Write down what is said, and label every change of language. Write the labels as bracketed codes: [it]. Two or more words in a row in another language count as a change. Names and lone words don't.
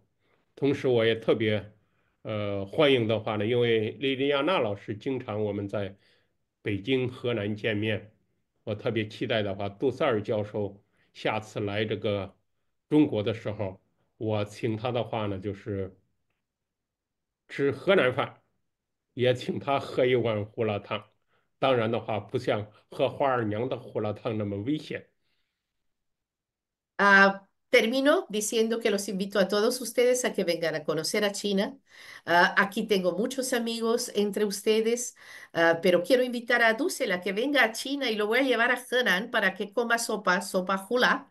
[zh] 同时，我也特别欢迎的话呢，因为莉莉亚娜老师经常我们在北京、河南见面，我特别期待的话，杜塞尔教授下次来这个中国的时候，我请他的话呢，就是吃河南饭，也请他喝一碗胡辣汤。当然的话，不像喝花儿娘的胡辣汤那么危险。 [es] Termino diciendo que los invito a todos ustedes a que vengan a conocer a China. Aquí tengo muchos amigos entre ustedes, pero quiero invitar a Dussel a que venga a China y lo voy a llevar a Henan para que coma sopa hula.